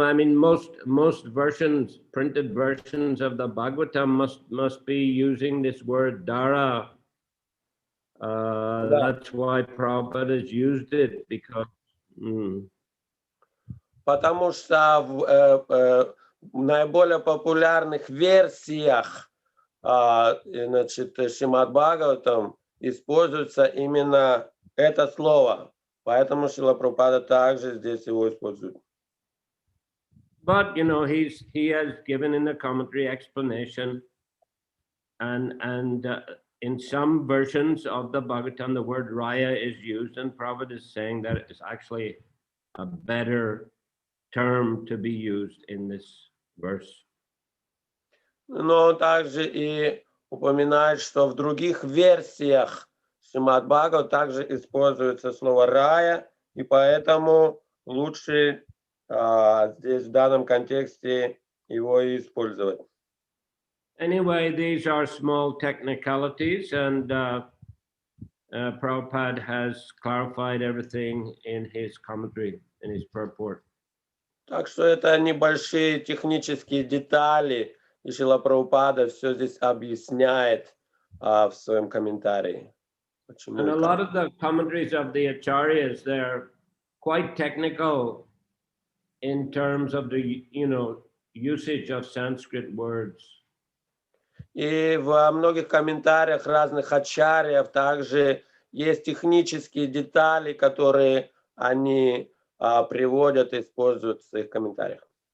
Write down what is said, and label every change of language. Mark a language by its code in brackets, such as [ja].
[en] I mean, most versions, printed versions of the Bhagavatam must be using this word dara. That's why Prabhupada has used it, because. [ru] Потому что в наиболее популярных версиях, значит, Шримад Бхагаватам используется именно это слово. Поэтому Шрила Прабхупада также здесь его использует. [en] But you know, he has given in the commentary explanation, and in some versions of the Bhagavatam, the word raya is used, and Prabhupada is saying that it's actually a better term to be used in this verse. [ru] Но он также и упоминает, что в других версиях Шримад Бхагават также используется слово рая, и поэтому лучше здесь в данном контексте его и использовать. [en] Anyway, these are small technicalities, and Prabhupada has clarified everything in his commentary, in his purport. [ru] Так что это небольшие технические детали, и Шрила Прабхупада все здесь объясняет в своем комментарии. [en] And a lot of the commentaries of the acharyas, they're quite technical in terms of the, you know, usage of Sanskrit words. [ru] И во многих комментариях разных ачарьев также есть технические детали, которые они приводят и используют в своих комментариях.